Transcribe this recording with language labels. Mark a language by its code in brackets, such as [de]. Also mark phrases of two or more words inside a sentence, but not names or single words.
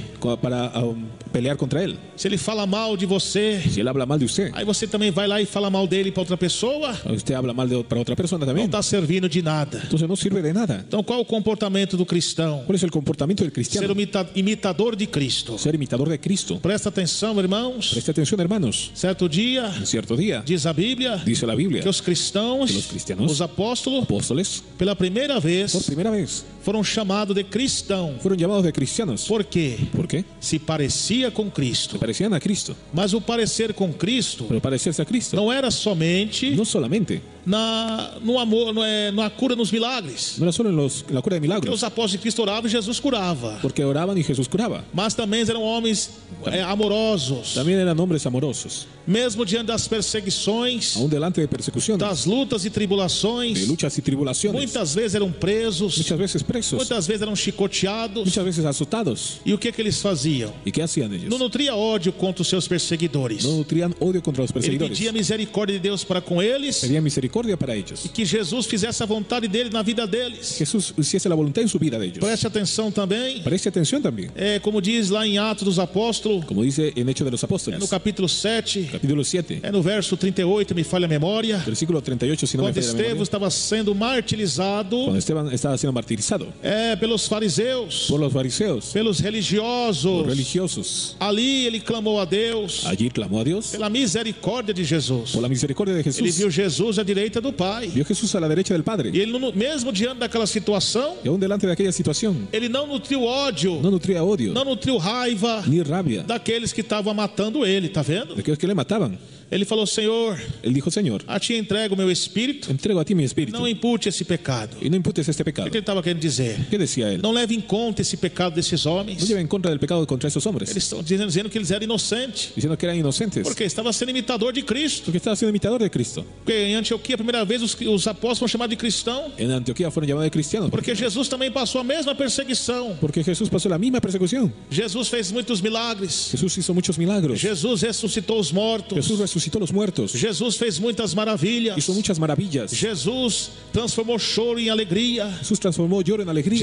[es] para pelear contra él, [pt] se ele fala mal de você, [es] si él habla mal de usted, [pt] aí você também vai lá e fala mal dele para outra pessoa, [es] usted habla mal para otra persona [pt] não [es] también, [pt] está servindo de nada. [es] entonces no sirve de nada. [pt] Então qual o comportamento do cristão? [es] ¿Cuál es el comportamiento del [pt] Ser [es] cristiano? [pt] imitador de Cristo. [es] Ser imitador de Cristo. [pt] Presta atenção, irmãos. [es] Preste atención, hermanos. [pt] Certo dia, [es] En cierto día, [pt] diz a Bíblia, [es] dice la Biblia, [pt] que os cristãos, [es] que os cristianos, [pt] os apóstolos, [es] apóstoles, [pt] pela primeira [es] por [pt] vez, [es] primera vez, [pt] foram chamados de cristão. [es] fueron llamados de cristianos. [pt] Por quê? [es] ¿Por qué? [pt] Se parecia com Cristo. [es] Se parecían a Cristo. [pt] Mas o parecer com Cristo [es] Pero parecerse a Cristo [pt] não era somente [es] no solamente, [pt] no amor, na cura nos milagres. [es] no era solo en la cura de [pt] Porque [es] milagros, [pt] os apóstolos de Cristo oravam e Jesus curava. [es] porque oraban y Jesús curaba. [pt] Mas também eram homens amorosos. [es] También eran hombres amorosos, [pt] Mesmo diante das perseguições, [es] aún delante de persecuciones, [pt] das lutas e [es] de [pt] tribulações, [es] luchas y tribulaciones, [pt] muitas vezes eram presos, [es] muchas veces presos, [pt] muitas vezes eram chicoteados. [es] muchas veces azotados. [pt] E o que eles faziam? [es] ¿Y qué hacían ellos? [pt] Não nutria ódio contra os seus perseguidores. [es] No nutrían odio contra los [pt] Ele [es] perseguidores, [pt] pedia misericórdia de Deus para com eles [es] pedían misericordia para ellos. [pt] e que Jesus fizesse a vontade dele na vida deles. [es] Jesús hiciese la voluntad en su vida de ellos. [pt] Preste atenção também. [es] Preste atención también, [pt] Como diz lá em Atos dos Apóstolos, [es] como dice en Hechos de los Apóstoles, [pt] no capítulo 7, [es] capítulo 7, [pt] no verso 38, me falha a memória. memória, [es] Versículo 38, si no me [pt] quando [es] falla la [pt] Estevão [es] memoria. [pt] estava sendo martirizado [es] Cuando Esteban estaba siendo martirizado [pt] pelos fariseus, [es] por los fariseos, [pt] pelos [es] los [pt] religiosos, [es] religiosos, [pt] ali ele clamou a Deus [es] allí clamó a Dios [pt] pela misericórdia de Jesus. [es] por la misericordia de [pt] Ele [es] Jesús. [pt] viu Jesus à direita do Pai. [es] Vio Jesús a la derecha del Padre. [pt] E ele, mesmo diante daquela situação, [es] Y aún delante de aquella situación, [pt] ele não nutriu ódio, [es] no nutría odio, [pt] não nutriu raiva [es] ni rabia [pt] daqueles que estavam matando ele, tá vendo? [es] de aquellos que le mataban. [pt] Ele falou: Senhor, [es] Él dijo, Señor, [pt] a ti entrego o meu espírito, [es] entrego a ti mi espíritu [pt] não impute esse pecado. [es] y no imputes este [pt] O [es] pecado. [pt] que ele estava querendo dizer? [es] ¿Qué decía él? [pt] Não leve em conta esse pecado desses [es] No [pt] homens. [es] lleva en contra del pecado contra esos hombres, [pt] Eles estão dizendo que eles eram inocentes, [es] diciendo que eran inocentes, [pt] porque estava sendo imitador de Cristo. [es] porque estaba siendo imitador de Cristo. [pt] Porque em Antioquia, a primeira vez, os apóstolos foram chamados de cristão, [es] En Antioquía fueron llamados de cristianos, [pt] porque Jesus também passou a mesma perseguição. [es] porque Jesús pasó la misma persecución. [pt] Jesus fez muitos milagres. [es] Jesús hizo muchos milagros. [pt] Jesus ressuscitou os mortos. [es] Jesús resucitó los muertos, [pt] Jesus fez muitas maravilhas. [es] hizo muchas maravillas. [pt] Jesus transformou choro em alegria [es] Jesús transformó lloro en alegría